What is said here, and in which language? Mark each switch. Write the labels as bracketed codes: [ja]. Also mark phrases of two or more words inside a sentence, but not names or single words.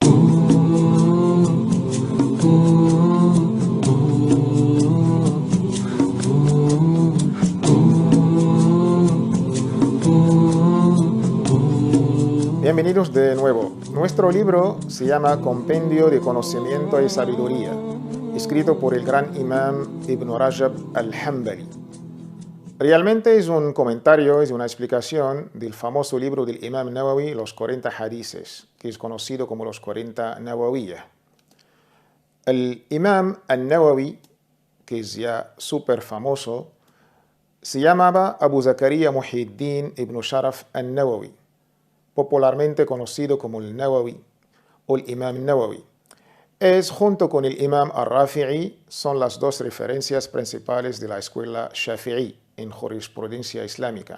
[es] Bienvenidos de nuevo. Nuestro libro se llama Compendio de Conocimiento y Sabiduría, escrito por el gran imam Ibn Rajab al-Hanbali. Realmente es un comentario, es una explicación del famoso libro del imam Nawawi, Los 40 Hadices, que es conocido como los 40 Nawawiyah. El imam al-Nawawi, que es ya súper famoso, se llamaba Abu Zakaria Muhyiddin ibn Sharaf al-Nawawi, popularmente conocido como el Nawawi o el Imam Nawawi. Es, junto con el Imam al-Rafi'i, son las dos referencias principales de la escuela Shafi'i en jurisprudencia islámica.